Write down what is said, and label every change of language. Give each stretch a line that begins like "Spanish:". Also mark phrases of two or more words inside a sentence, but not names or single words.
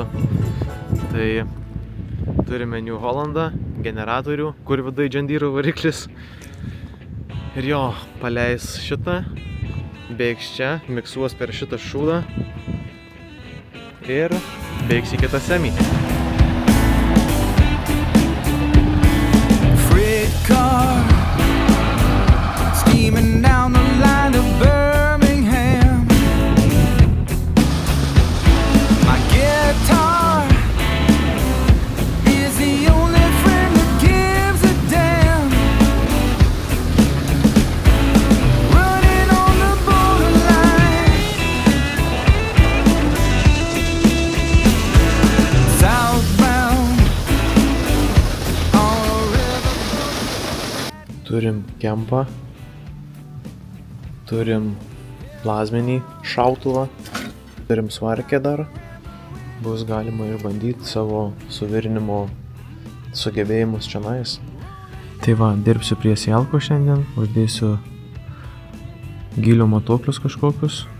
Lithuanian: Tai turime New Hollandą, generatorių, kur viduje John Deere variklis. Ir jo, paleis šitą, bėgs čia, miksuos per šitą šūdą. Ir bėgs į kitą semį.
English: Freight car steaming down the line to Birmingham. My guitar is the only friend that gives a damn. Running on the borderline. Southbound on a river.
Lithuanian: Turim kempą, turim plazminį šautuvą, turim svarkę dar. Bus galima išbandyti savo suvirinimo sugebėjimus čionais. Tai va, dirbsiu prie sijalko šiandien, uždėsiu gylio matuoklius kažkokius.